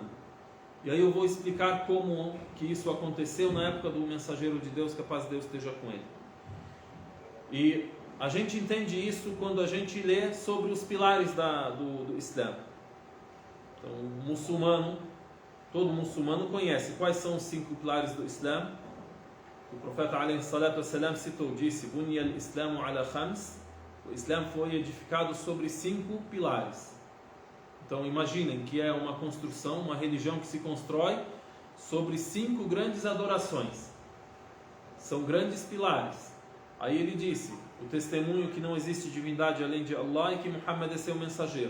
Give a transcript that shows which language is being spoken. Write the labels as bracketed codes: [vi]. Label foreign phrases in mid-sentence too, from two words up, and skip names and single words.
[pt] E aí eu vou explicar como que isso aconteceu na época do mensageiro de Deus, que a paz de Deus esteja com ele. E a gente entende isso quando a gente lê sobre os pilares do Islã. Então, o muçulmano, todo muçulmano conhece quais são os 5 pilares do Islã. O profeta [ar] عليه الصلاة والسلام [pt] citou, disse, [ar] بني الإسلام على خمس. [pt] O Islã foi edificado sobre 5 pilares. Então imaginem que é uma construção, uma religião que se constrói sobre 5 grandes adorações. São grandes pilares. Aí ele disse, o testemunho que não existe divindade além de Allah e que Muhammad é seu mensageiro.